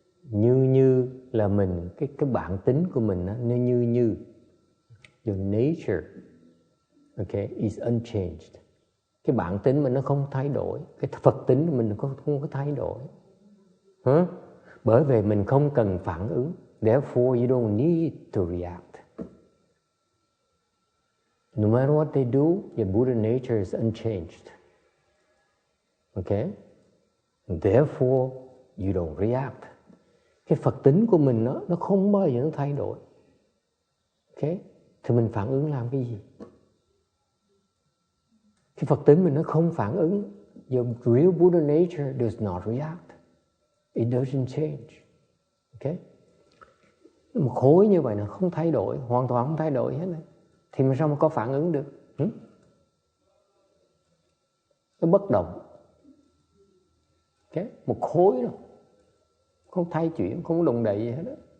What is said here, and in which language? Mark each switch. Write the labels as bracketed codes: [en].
[vi] Như là mình cái bản tính của mình nó như [en] your nature, okay, is unchanged. [vi] Cái bản tính mình nó không thay đổi, cái Phật tính của mình nó không có thay đổi. Bởi vì mình không cần phản ứng. [en] Therefore you don't need to react. No matter what they do, your Buddha nature is unchanged. Okay? Therefore you don't react. [vi] Cái Phật tính của mình nó không bao giờ nó thay đổi. Okay? Thì mình phản ứng làm cái gì? Cái Phật tính mình nó không phản ứng. [en] Your real Buddha nature does not react. It doesn't change. Okay? [vi] Một khối như vậy là không thay đổi, hoàn toàn không thay đổi hết này. Thì mà sao mà có phản ứng được? Nó bất động. Okay? Một khối đâu, không thay chuyển, không động đậy gì hết đó.